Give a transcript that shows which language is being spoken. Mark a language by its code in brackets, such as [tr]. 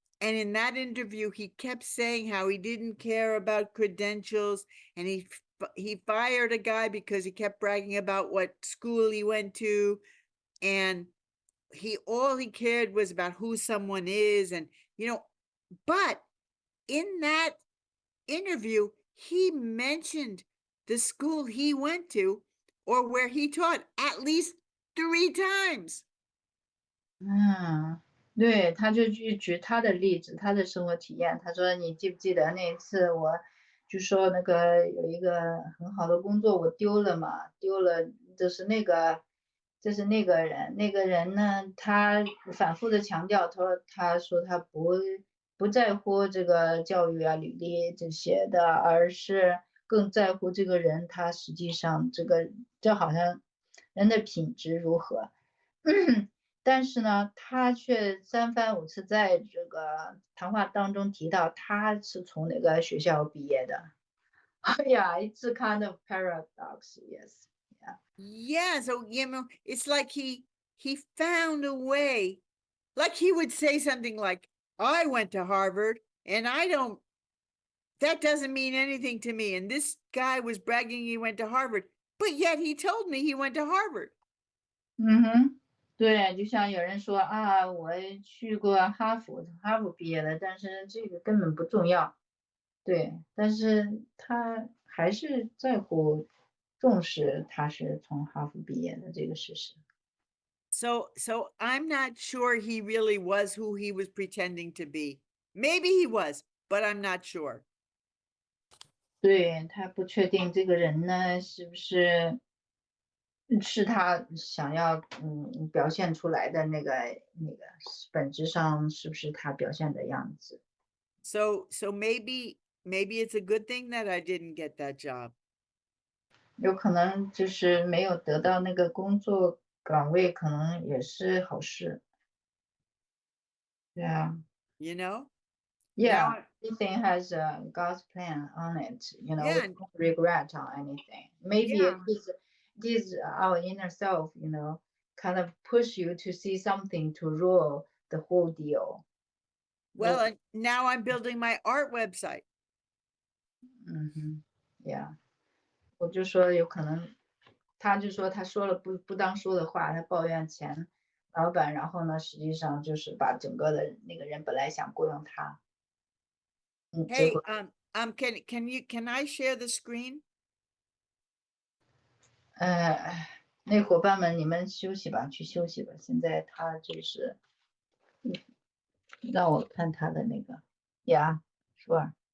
[en] And in that interview, he kept saying how he didn't care about credentials, and he fired a guy because he kept bragging about what school he went to, and all he cared was about who someone is, and but in that interview, he mentioned the school he went to or where he taught at least 3 times. [zh] 对，他就去举他的例子，他的生活体验。他说：“你记不记得那一次，我就说那个有一个很好的工作我丢了嘛？丢了，就是那个，就是那个人。那个人呢，他反复的强调，他说他不在乎这个教育啊、履历这些的，而是更在乎这个人他实际上这好像人的品质如何。” 但是呢，他却三番五次在这个谈话当中提到他是从哪个学校毕业的。 [en] Yeah, it's a kind of paradox. Yes. Yeah, so it's like he found a way. Like he would say something like, I went to Harvard and that doesn't mean anything to me. And this guy was bragging he went to Harvard, but yet he told me he went to Harvard. [zh] 对，就像有人说啊，我去过哈佛毕业的，但是这个根本不重要。对，但是他还是在乎、重视他是从哈佛毕业的这个事实。 [en] So I'm not sure he really was who he was pretending to be. Maybe he was, but I'm not sure. [zh] 对，他不确定这个人呢，是不是他想要表现出来的那个本质上是不是他表现的样子。 [en] So maybe it's a good thing that I didn't get that job. [zh] 有可能就是没有得到那个工作岗位，可能也是好事。对啊。 [en] You know? Yeah, everything has God's plan on it. You know, we Yeah. don't regret on anything. Maybe Yeah. it is our inner self, you know, kind of push you to see something to rule the whole deal. Well, and now I'm building my art website. Yeah. [zh] 我就说有可能，他就说他说了不当说的话，他抱怨前老板，然后呢，实际上就是把整个的那个人本来想雇佣他。 [en] Hey, can I share the screen? [zh] 那伙伴们，你们休息吧，去休息吧。现在他就是让我看他的那个呀， [en] sure.